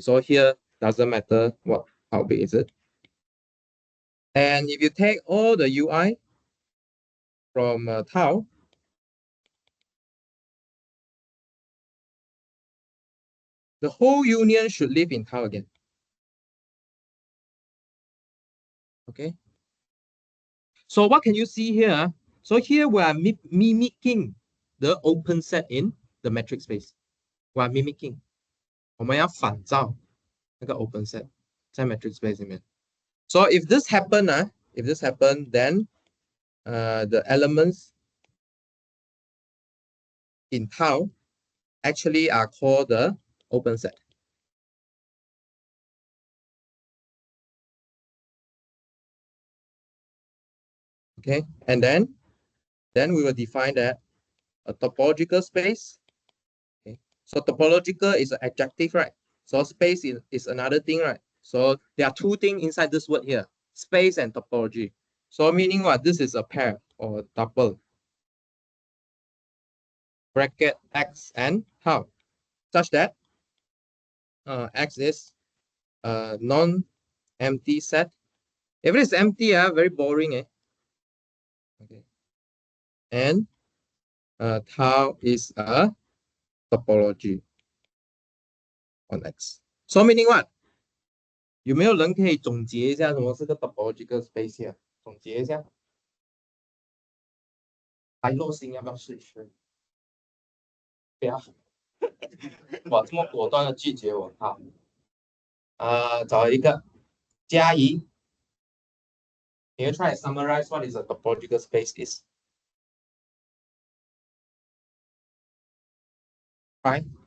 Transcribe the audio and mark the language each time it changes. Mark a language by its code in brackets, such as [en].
[en] So here doesn't matter how big is it. And if you take all the UI from tau, the whole union should live in tau again. Okay. So what can you see here? So here we are mimicking the open set in the metric space. We are mimicking. [zh] 我们要反照那个 open set 在 metric space 里面。 [en] So if this happen, then the elements in tau actually are called the open set. Okay, and then we will define that a topological space. Okay, so topological is an adjective, right? So space is another thing, right? So there are two things inside this word here, space and topology. So meaning what? This is a pair or tuple. Bracket X and tau, such that X is a non-empty set. If it is empty, very boring. Okay. And tau is a topology on X. So meaning what? [zh] 有没有人可以总结一下什么是个 topological space here？ 总结一下。来洛星要不要试一试？不要。哇，这么果断的拒绝我，好。找一个嘉怡。 [en] Can you try to summarize what is a topological space is? Right?